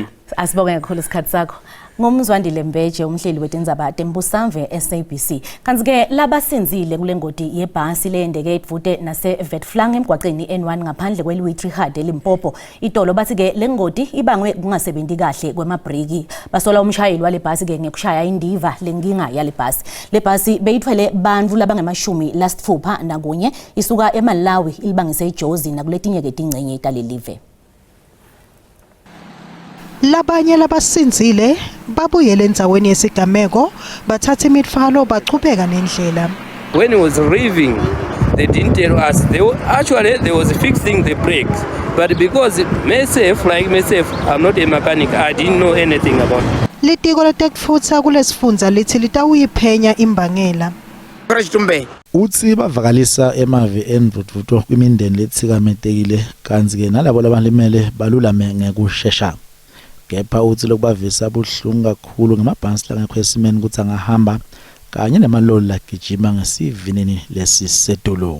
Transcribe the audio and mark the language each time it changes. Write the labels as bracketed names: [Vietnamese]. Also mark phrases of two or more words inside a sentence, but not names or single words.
[Swati] asibonge kakhulu isikhathi sakho ngomzwandile Mbeje umhleli wetindzaba tembusamve SABC kanti ke labasinzile kulengodi yebhasi leyendeke edvute nase Witflang emgwaqeni N1 ngaphandle kweLuitri Hard eLimpopo itolo bathi ke lengodi ibangwe kungasebenzi kahle kwemabriki basola umshayeli wale bhasi ke ngekushaya indiva lenkinga yale bhasi le bhasi beyithwele bantfu labangemashumi lasitfupha nakunye isuka eMalawi ilibangise eJozi nakuletinye ke tingcenye italelive Labanye labasinzile babuyele endzaweni yesigameko bathatha imithwalo bachubeka nendlela. [English] When he was leaving, they didn't tell us. They was fixing the brakes, but because myself, I'm not a mechanic. I didn't know anything about it. [Swati] Litiko letekutfutsa kulesifundza lithi litawuyiphenya imbangela. Utsi bavakalisa emavi envutvuto kwimindeni letsikametekile kanzi ke nalabo labalimele balulame ngekushesha. Kepha uthi lokubavisa buhlungu kakhulu ngamabhasi langekho esimeni ukuthi angahamba kanye namaloli lagijima ngesivinini lesisedolo.